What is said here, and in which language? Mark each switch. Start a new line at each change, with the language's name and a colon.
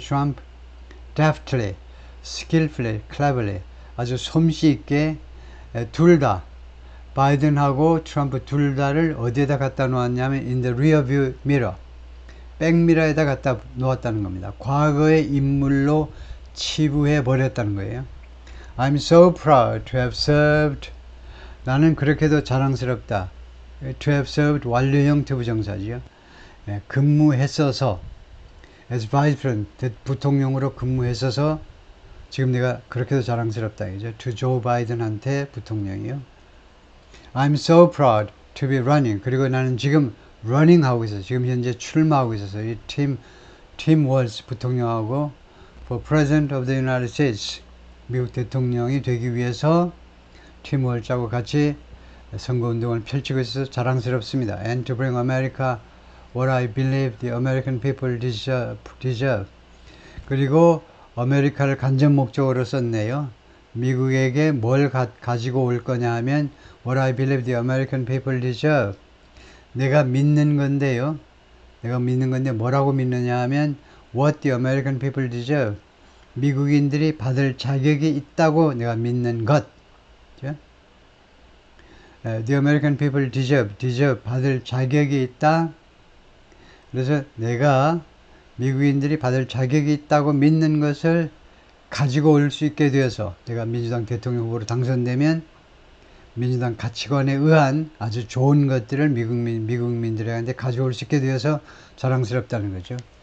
Korean: Trump,
English: deftly, skillfully, cleverly,
Korean: 아주 솜씨 있게 둘 다, 바이든하고 트럼프 둘 다를 어디에다 갖다 놓았냐면
English: in the rear view mirror,
Korean: 백미러에다 갖다 놓았다는 겁니다. 과거의 인물로 치부해 버렸다는 거예요.
English: I'm so proud to have served.
Korean: 나는 그렇게도 자랑스럽다. To have served 완료형 투부정사지요. 근무했어서
English: as vice president,
Korean: 부통령으로 근무했어서 지금 내가 그렇게도 자랑스럽다. 이죠.
English: To Joe Biden한테
Korean: 부통령이요.
English: I'm so proud to be running.
Korean: 그리고 나는 지금 running 하고 있어요. 지금 현재 출마하고 있어서 이 팀 월스 부통령하고
English: for president of the United States,
Korean: 미국 대통령이 되기 위해서 팀 월스하고 같이 선거운동을 펼치고 있어서 자랑스럽습니다.
English: And to bring America what I believe the American people deserve.
Korean: 그리고 아메리카를 간접 목적으로 썼네요. 미국에게 뭘 가지고 올 거냐 하면
English: what I believe the American people deserve.
Korean: 내가 믿는 건데요. 내가 믿는 건데 뭐라고 믿느냐 하면
English: what the American people deserve.
Korean: 미국인들이 받을 자격이 있다고 내가 믿는 것.
English: The American people deserve,
Korean: 받을 자격이 있다. 그래서 내가 미국인들이 받을 자격이 있다고 믿는 것을 가지고 올 수 있게 되어서 내가 민주당 대통령 후보로 당선되면 민주당 가치관에 의한 아주 좋은 것들을 미국민들한테 가져올 수 있게 되어서 자랑스럽다는 거죠.